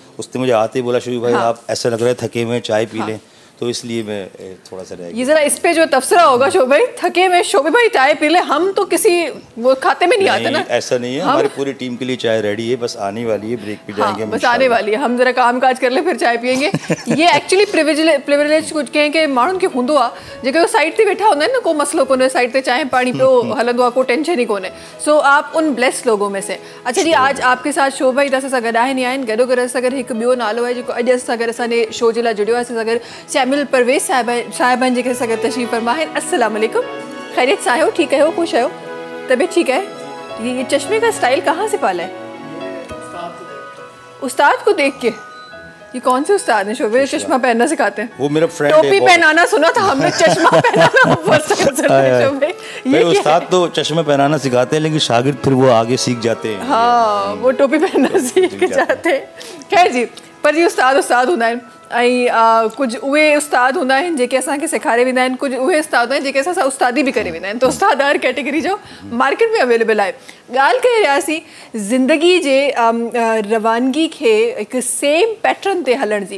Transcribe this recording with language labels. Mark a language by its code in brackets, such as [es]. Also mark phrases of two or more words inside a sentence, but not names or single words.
[hi] उसने मुझे आते ही बोला शुरू भाई आप ऐसा लग रहा है थके हुए, चाय पी लें, तो इसलिए मैं थोड़ा सा रह गया। ये जरा इस पे जो तबसरा होगा शोभा भाई, थके में शोभा भाई चाय पी ले, हम तो किसी वो खाते में नहीं आते ना। ऐसा नहीं है, हमारी पूरी टीम के लिए चाय रेडी है, बस आने वाली है, ब्रेक पे जाएंगे। बस आने वाली है, हम जरा काम काज कर ले फिर चाय पियेंगे। ये एक्चुअली प्रिविलेज कुछ कहें कि [sd] माण्हुनि खे हूंदो आहे जेके साइड ते वेठा हूंदा आहिनि न, को मसलो कोन्हे, साइड ते चांहि पानी पियो हलंदो आहे, को टेंशन ही कोन्हे। [hi] सो आप उन ब्लेस्ड लोगों में से। अच्छा जी, आज आपके साथ [sd] शोभा भाई असां सां गॾु आहिनि, गॾोगॾु असां गॾु हिकु ॿियो नालो आहे जेको अॼु असां गॾु असांजे शो जे लाइ जुड़ियो आहे, असां सां गॾु सैमुअल परवेज़ साहिबान जेके असां गॾु तशरीफ़ फरमा आहिनि। अस्सलाम वालेकुम, ख़ैरियत सां आहियो, ठीकु आहियो, ख़ुशि आहियो, तबियत ठीकु है? [hi] ये चश्मे का स्टाइल कहाँ से पाला है? उस्ताद को देख के। ये कौन से उस्ताद हैं शोभे चश्मा पहनना सिखाते हैं? वो मेरा फ्रेंड है। टोपी पहनाना सुना था हमने, चश्मा पहनाना शोभे। ये उस्ताद तो चश्मा पहनाना सिखाते हैं, लेकिन शागिर्द फिर वो आगे सीख जाते हैं। हाँ, वो टोपी पहनना सीख जाते हैं। [sd] खैर जी, पर जी उस्ताद हूंदा आहिनि, ऐं कुझु उहे उस्ताद हूंदा आहिनि जेके असांखे सेखारे वेंदा आहिनि, कुझु उहे उस्ताद हूंदा आहिनि जेके असां सां उस्तादी बि करे वेंदा आहिनि। त उस्ताद हर कैटेगरी जो मार्केट में अवेलेबल आहे। ॻाल्हि करे रहियासीं ज़िंदगी जे रवानगी खे हिकु सेम पैटर्न ते हलण जी।